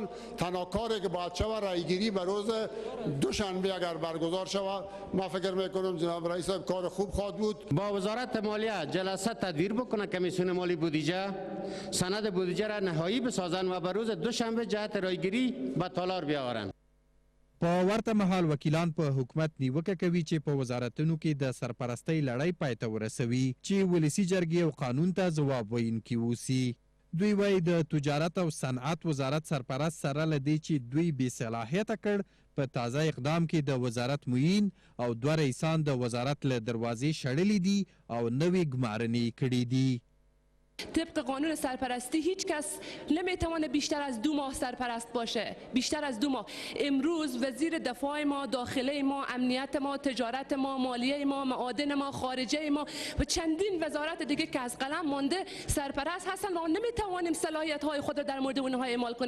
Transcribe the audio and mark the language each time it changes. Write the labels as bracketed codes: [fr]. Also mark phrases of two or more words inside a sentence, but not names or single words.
[fa] تنها کاری که باید شود رایگیری به روز دوشنبه اگر برگزار شود. من فکر میکنم جناب رئیس صاحب کار خوب خواهد بود. با وزارت مالیه جلسه تدبیر بکنه کمیسیون مالی بودجه، سند بودجه را نهایی بسازن و به روز دوشنبه جهت رایگیری به تالار بیاورن. [ps] په ورته مهال وکیلان په حکومت نیوکه کوي چې په وزارتونو کې د سرپرستۍ لړۍ پای ته ورسوي چې ولسي جرګې او قانون ته ځواب ویونکي اوسي. دوی وایي د تجارت او صنعت وزارت سرپرست سره له دې چې دوی بې صلاحیته کړ، په تازه اقدام کې د وزارت معین او 2 رئیسان د وزارت له دروازې شړلي دي او نوې ګمارنې کړي دي. [fa] طبق قانون سرپرستی هیچ کس نمیتونه بیشتر از 2 ماه سرپرست باشه، بیشتر از 2 ماه. امروز وزیر دفاع ما، داخله ما، امنیت ما، تجارت ما، مالیه ما، معادن ما، خارجه ما و چندین وزارت دیگه که از قلم مانده سرپرست هستن و نمیتوانیم صلاحیت های خود را در مورد اونها اعمال کنیم.